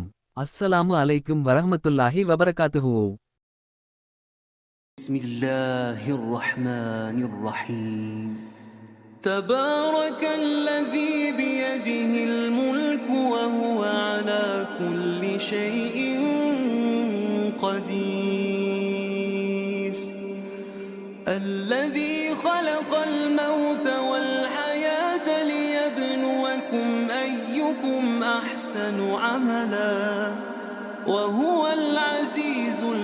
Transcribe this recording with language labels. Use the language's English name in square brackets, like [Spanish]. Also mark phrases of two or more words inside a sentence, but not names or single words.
[Arabic] السلام عليكم ورحمة الله وبركاته. بسم الله الرحمن الرحيم. تبارك الذي بيده الملك وهو على كل شيء قدير الذي خلق الموت والحياة ليبلوكم أيكم أحسن عملا وهو العزيز